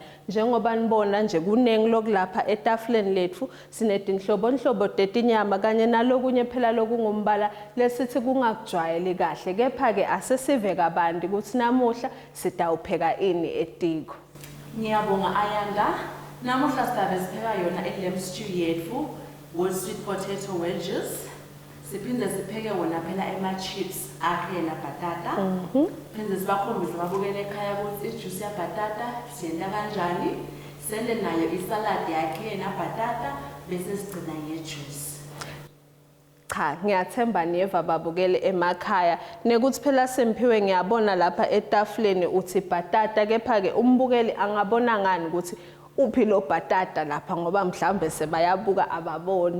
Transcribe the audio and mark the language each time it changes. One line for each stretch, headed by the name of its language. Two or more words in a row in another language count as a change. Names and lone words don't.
Swati: Njengoba nibona nje kunengi lokulapha etafuleni lethu, sinetinhlobo tetinyama kanye nalokunye phela lokungumbala lesithi kungakujwayeli kahle, kepha ke asesive kabanti ukuthi namuhla sitawupheka ini Etiko. Ngiyabonga Ayanda. Namuhla sizabe sipheka yona
English: lamb stew
Swati: yethu
English: with sweet potato wedges.
Swati: Siphinde sipheke wona phela chips akhe na bhatata. Phinde sibakhombise babukele ekhaya ukuthi ijuice ya bhatata siyenza kanjani. Sele nayo isalad yakhe na bhatata bese sigcina ngejuice. Cha, ngiyathemba niyeva babukele emakhaya nekuthi phela Simpiwe ngiyabona lapha etafuleni uthi bhatata, kepha ke umbukeli angabona ngani ukuthi uphi lo bhatata lapha ngoba mhlambe sebayabuka ababoni.